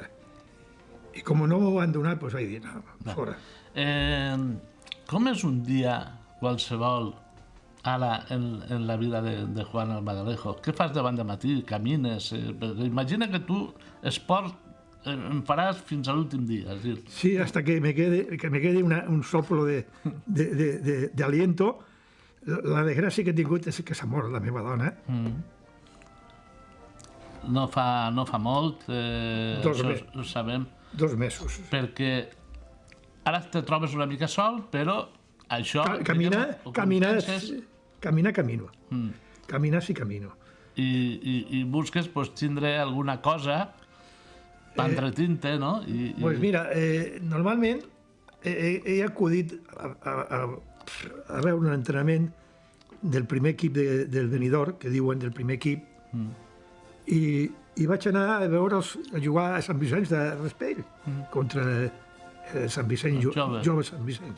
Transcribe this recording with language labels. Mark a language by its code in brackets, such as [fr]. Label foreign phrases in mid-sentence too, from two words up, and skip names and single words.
[ca] I com no m'ho han donat, doncs vaig dir: «No, fora». Com és un dia qualsevol ara en la vida de Juan Albaladejo? Què fas de matí? Camines? Imagina que tu esport en faràs fins a l'últim dia. És dir... Sí, [es] hasta que me quede un soplo de aliento. [ca] La desgràcia que he tingut és que s'ha mort la meva dona. No fa molt, ho sabem. 2 mesos. Perquè ara te trobes una mica sol, però això... Caminar, camino. Caminar sí camino. I busques tindre alguna cosa per entretint-te, no? Doncs mira, normalment he acudit a veure un entrenament del primer equip del Benidorm, que diuen del primer equip, i vaig anar a jugar a Sant Vicenç de Raspell contra Sant Vicenç, Jove Sant Vicenç.